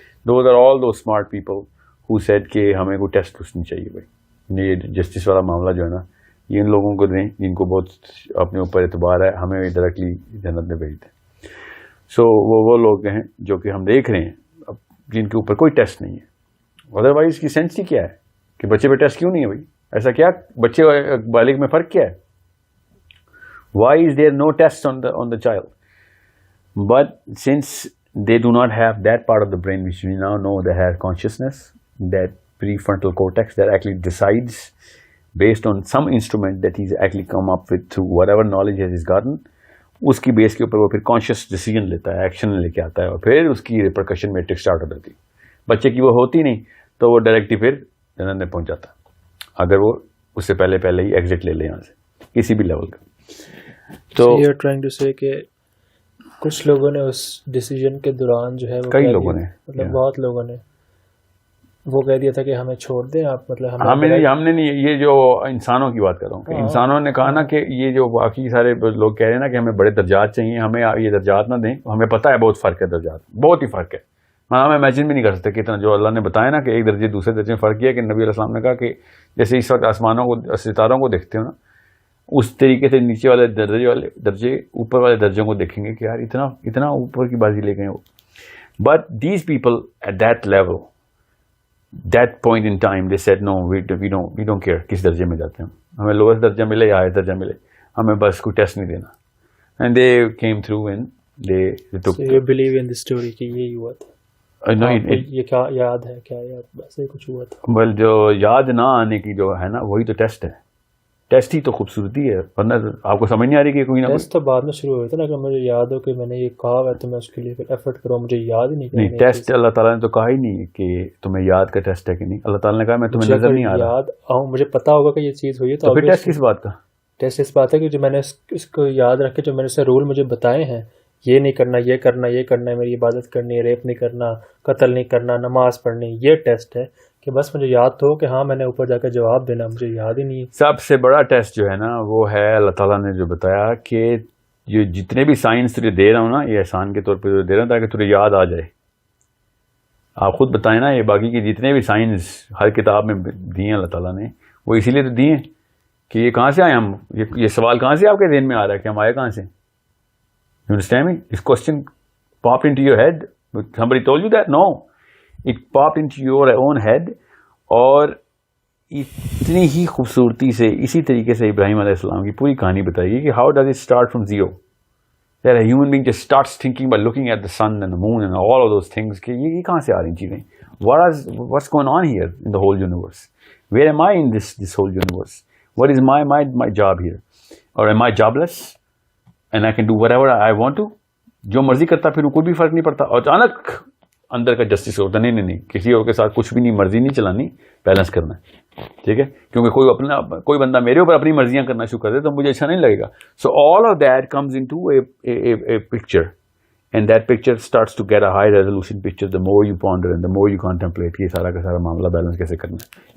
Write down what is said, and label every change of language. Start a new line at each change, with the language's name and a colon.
English: those are all those smart people who said
Urdu: کہ ہمیں کوئی ٹیسٹ نہیں چاہیے بھائی, یہ جسٹس والا معاملہ جو ہے نا یہ ان لوگوں کو دیں جن کو بہت اپنے اوپر اعتبار ہے, ہمیں ڈائریکٹلی جنت میں بھیج دیں. سو وہ لوگ ہیں جو کہ ہم دیکھ رہے ہیں جن کے اوپر کوئی ٹیسٹ نہیں ہے. ادروائز اس کی سینس ہی کیا ہے کہ بچے پہ ٹیسٹ کیوں نہیں ہے بھائی, ایسا کیا بچے بالغ میں فرق کیا ہے,
English: Why is there no test on the child. But since they do not have that part of the brain which we now know they have consciousness, that prefrontal cortex that actually decides based on some instrument that he's actually come up with through whatever knowledge he's gotten,
Urdu: اس کی بیس کے اوپر وہ پھر conscious decision لیتا ہے, action لے کے آتا ہے, اور پھر اس کی ریپرکشن میٹرک اسٹارٹ ہو جاتی. بچے کی وہ ہوتی نہیں تو وہ ڈائریکٹلی پھر جنت میں پہنچ جاتا اگر وہ اس سے پہلے ہی ایگزٹ لے لے یہاں سے کسی بھی لیول کا. تو
English: you are trying to say
Urdu: کہ کچھ لوگوں نے اس ڈیسیجن کے دوران جو ہے کئی لوگوں نے مطلب بہت لوگوں نے وہ کہہ دیا تھا کہ ہمیں چھوڑ دیں آپ, مطلب ہم نے نہیں, یہ جو انسانوں کی بات کر رہا ہوں کہ انسانوں نے کہا نا کہ یہ جو باقی سارے لوگ کہہ رہے ہیں نا کہ ہمیں بڑے درجات چاہیے, ہمیں یہ درجات نہ دیں, ہمیں پتہ ہے بہت فرق ہے, درجات بہت ہی فرق ہے. ہم امیجن بھی نہیں کر سکتے کہ اتنا جو اللہ نے بتایا نا کہ ایک درجے دوسرے درجے میں فرق کیا کہ نبی علیہ السلام نے کہا کہ جیسے اس وقت آسمانوں کو ستاروں کو دیکھتے ہو نا اس طریقے سے نیچے والے درجے اوپر والے درجوں کو دیکھیں گے کہ یار اتنا اوپر کی بازی لے گئے وہ.
English: but these people at that level that point in time they said no we don't care
Urdu: کس درجے میں جاتے ہیں, ہمیں لوئسٹ درجہ ملے یا ہائر درجہ ملے, ہمیں بس کوئی ٹیسٹ نہیں دینا.
English: And they came through and they took. So you believe in the story
Urdu: کہ یہی ہوا تھا؟
English: No,
Urdu: یہ کیا یاد ہے کیا یاد ایسے کچھ ہوا تھا؟ بل جو یاد نہ آنے کی جو ہے نا وہی تو ٹیسٹ ہے. ٹیسٹ ہی تو خوبصورتی ہے, ورنہ آپ کو سمجھ نہیں آ رہی کہ کوئی نہ ٹیسٹ تو بعد میں شروع ہوئے تھا نا کہ مجھے یاد ہو کہ میں نے یہ کہا ہے تو میں اس کے لیے پھر ایفرٹ کروں, مجھے یاد ہی نہیں. ٹیسٹ اللہ تعالیٰ نے تو کہا ہی نہیں کہ تمہیں یاد کا ٹیسٹ ہے کہ نہیں. اللہ تعالیٰ نے کہا میں تمہیں نظر نہیں آ رہا, یاد آؤں مجھے پتا ہوگا کہ یہ چیز ہوئی ہے تو پھر ٹیسٹ کس بات کا؟ ٹیسٹ اس بات ہے کہ جو میں نے اس کو یاد رکھ کے جو میں نے اسے رول مجھے بتائے ہیں, یہ نہیں کرنا, یہ کرنا, یہ کرنا ہے, میری عبادت کرنی ہے, ریپ نہیں کرنا, قتل نہیں کرنا, نماز پڑھنی, یہ ٹیسٹ ہے کہ بس مجھے یاد تو ہو کہ ہاں میں نے اوپر جا کے جواب دینا, مجھے یاد ہی نہیں ہے. سب سے بڑا ٹیسٹ جو ہے نا وہ ہے اللہ تعالیٰ نے جو بتایا کہ یہ جتنے بھی سائنس تجھے دے رہا ہوں نا یہ احسان کے طور پہ دے رہا ہوں تاکہ تجھے یاد آ جائے. آپ خود بتائیں نا, یہ باقی کی جتنے بھی سائنس ہر کتاب میں دی ہیں اللہ تعالیٰ نے وہ اسی لیے تو دی ہیں کہ یہ کہاں سے آئے ہم, یہ سوال کہاں سے آپ کے ذہن میں آ رہا ہے کہ ہم آئے کہاں سے.
English: You understand me? This question popped into your head. Somebody told you that? No. It popped into your own head.
Urdu: اور اتنی ہی خوبصورتی سے اسی طریقے سے ابراہیم علیہ السلام کی پوری کہانی بتائی گئی کہ
English: how does it start from zero? That a human being just starts thinking by looking at the sun and the moon and all of those things کہ
Urdu: یہ کہاں سے آ رہی چیزیں.
English: What's going on here in the whole universe? Where am I in this whole universe? What is my job here? Or am I jobless? And I can do whatever I want to.
Urdu: جو مرضی کرتا پھر کوئی بھی فرق نہیں پڑتا. اور اچانک اندر کا جسٹس ہوتا نہیں کسی اور کے ساتھ کچھ بھی نہیں, مرضی نہیں چلانی, بیلنس کرنا ہے, ٹھیک ہے, کیونکہ کوئی بندہ میرے اوپر اپنی مرضیاں کرنا شروع کر دے تو مجھے اچھا نہیں لگے گا.
English: so all of that comes into a picture and that picture starts to get a high resolution picture the more you ponder and the more you contemplate کہ
Urdu: سارا کا سارا معاملہ بیلنس کیسے کرنا ہے.